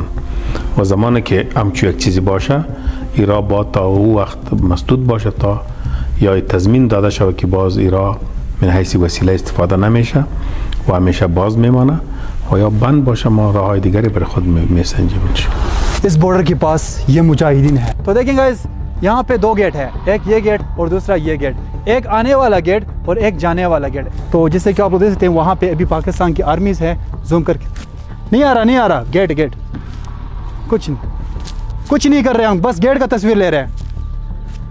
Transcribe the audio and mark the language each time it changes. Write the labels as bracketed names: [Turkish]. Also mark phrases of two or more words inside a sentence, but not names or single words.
[Persian] و زمانی که همچو یک چیزی باشه، ایران با تا او وقت مسدود باشه تا یا تضمین داده شود که باز ایران من حیث وسیله استفاده نمیشه و همیشه باز میمانه و یا بند باشه، ما راههای دیگری برای خود میسنجیم. [Hindi] इस बॉर्डर के पास ये मुजाहिदीन है। तो देखें गाइस, यहाँ पे 2 गेट है, एक ये गेट और दूसरा ये गेट, एक आने वाला गेट और एक जाने वाला गेट। तो जैसे कि आप लोग देख सकते हैं वहाँ पे अभी पाकिस्तान की आर्मीज है। जूम करके नहीं आ रहा गेट कुछ नहीं कर रहे हम, बस गेट का तस्वीर ले रहे हैं।